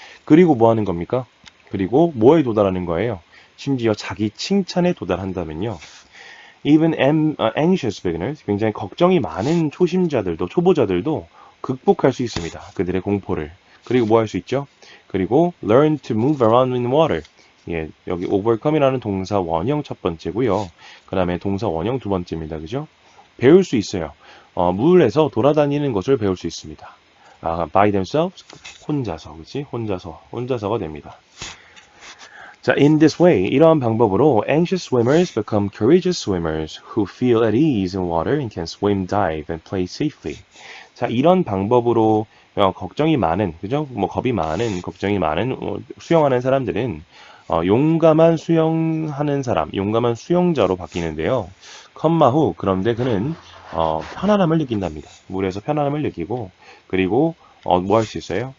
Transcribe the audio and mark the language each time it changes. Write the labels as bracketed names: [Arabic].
[Korean] 그리고 뭐 하는 겁니까? 그리고 뭐에 도달하는 거예요? 심지어 자기 칭찬에 도달한다면요. [English] Even anxious beginners, [Korean] 굉장히 걱정이 많은 초보자들도 극복할 수 있습니다. 그들의 공포를. 그리고 뭐 할 수 있죠? [English] 그리고 learn to move around in water. [Korean] 예, 여기 overcome이라는 동사 원형 첫 번째고요. 그 다음에 동사 원형 두 번째입니다. 그죠? 배울 수 있어요. 물에서 돌아다니는 것을 배울 수 있습니다. [English] by themselves, [Korean] 혼자서, 그치? 혼자서가 됩니다. [English] 자, in this way, [Korean] 이러한 방법으로 [English] anxious swimmers become courageous swimmers who feel at ease in water and can swim, dive, and play safely. [Korean] 자, 이런 방법으로 걱정이 많은, 그죠? 걱정이 많은 수영하는 사람들은 용감한 수영자로 바뀌는데요. 컴마 후, 그런데 그는 편안함을 느낀답니다. 물에서 편안함을 느끼고, 그리고 뭐 할 수 있어요?